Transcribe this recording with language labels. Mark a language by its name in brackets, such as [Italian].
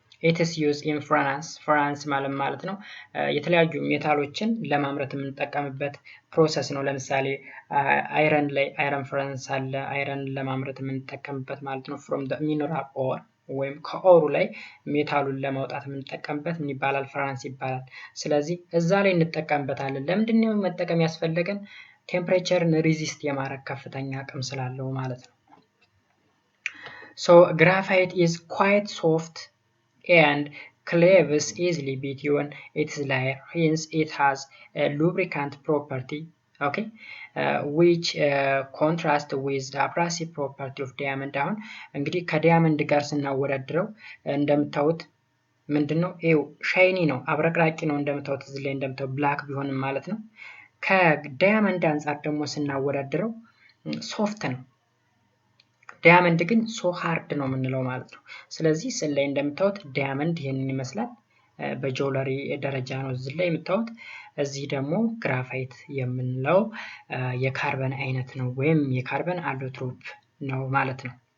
[English] its use in France [Amharic] ማለት ነው የተለያዩ ሜታሎችን ለማምረት የምንጠቀምበት ፕሮሰስ ነው። ለምሳሌ አይረን ላይ አይረን ፍራንስ አለ አይረን ለማምረት የምንጠቀምበት ማለት ነው [English] from the mineral ore [Amharic] ወይም ከኦሩ ላይ ሜታሉን ለማውጣት የምንጠቀምበት ምን ይባላል? ፍራንስ ይባላል። ስለዚህ እዛ ላይ እንጠቀምበታለን። ለምንድን ነው መጠቀም ያስፈልገን? ቴምፕሬቸርን ሪዚስት የማድረግ ከፍተኛ አቅም ስላለው ማለት ነው። [English] So graphite is quite soft and cleaves easily between its layer, hence it has a lubricant property, okay, which contrast with the abrasive property of diamond. [Amharic] አሁን እንግዲህ ከዲያመንድ ጋር ስናወዳድረው እንደምታዩት ምንድነው? ይሄው ሻይኒ ነው አብረቅራቂ ነው እንደምታዩት እዚህ ላይ እንደምታዩት ብላክ ቢሆንም ማለት ነው። ከዳያመንድ አንፃር ደግሞ ስናወዳድረው ሶፍት ነው። ዳያመንድ ግን ሶ ሃርድ ነው የምንለው ማለት ነው። ስለዚህ ስለ ላይ እንደምታዩት ዳያመንድ ይሄንን ይመስላል። በጆለሪ ደረጃ ነው እዚህ ላይ የምታዩት። እዚህ ደግሞ ግራፋይት የምንለው የካርበን አይነት ነው ወይም የካርበን አሎትሮፕ ነው ማለት ነው።